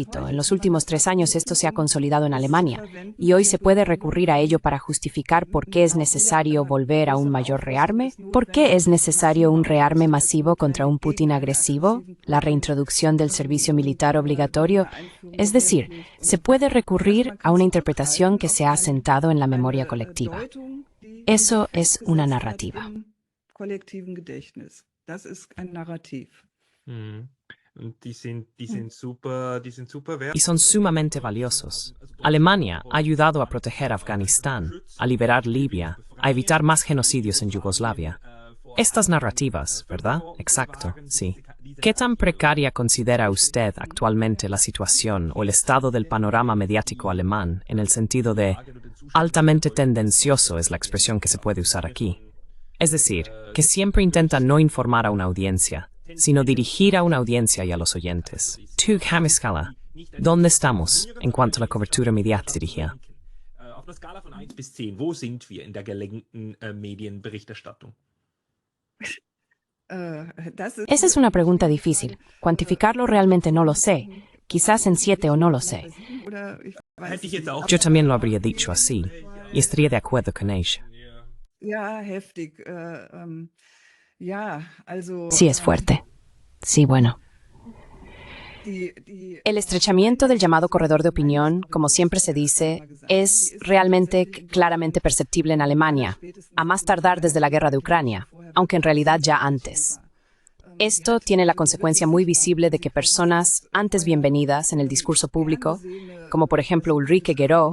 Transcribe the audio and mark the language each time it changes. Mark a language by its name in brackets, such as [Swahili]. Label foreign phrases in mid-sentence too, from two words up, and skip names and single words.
[Spanish] En los últimos 3 años esto se ha consolidado en Alemania y hoy se puede recurrir a ello para justificar por qué es necesario volver a un mayor rearme. ¿Por qué es necesario un rearme masivo contra un Putin agresivo? La reintroducción del servicio militar obligatorio. Es decir, se puede recurrir a una interpretación que se ha asentado en la memoria colectiva. Eso es una narrativa. [German] Kollektiven Gedächtnis. Das ist ein Narrativ. [Spanish] Y son sumamente valiosos. Alemania ha ayudado a proteger Afganistán, a liberar Libia, a evitar más genocidios en Yugoslavia. Estas narrativas, ¿verdad? Exacto, sí. ¿Qué tan precaria considera usted actualmente la situación o el estado del panorama mediático alemán en el sentido de altamente tendencioso es la expresión que se puede usar aquí? Es decir, que siempre intenta no informar a una audiencia, sino dirigir a una audiencia y a los oyentes. Tug Hamiskala, ¿dónde estamos en cuanto a la cobertura mediática dirigida? [German] Auf einer Skala von 1 bis 10, wo sind wir in der gelenkten Medienberichterstattung? [Spanish] Esa es una pregunta difícil. Cuantificarlo realmente no lo sé. Quizás en 7 o no lo sé. [German] Hätte ich jetzt auch. [Spanish] Yo también lo habría dicho así, y estaría de acuerdo con ella. [German] Ja, heftig. Ja, also. [Spanish] Sí, es fuerte. Sí, bueno. El estrechamiento del llamado corredor de opinión, como siempre se dice, es realmente claramente perceptible en Alemania, a más tardar desde la guerra de Ucrania, aunque en realidad ya antes. Esto tiene la consecuencia muy visible de que personas antes bienvenidas en el discurso público, como por ejemplo Ulrike Guérot,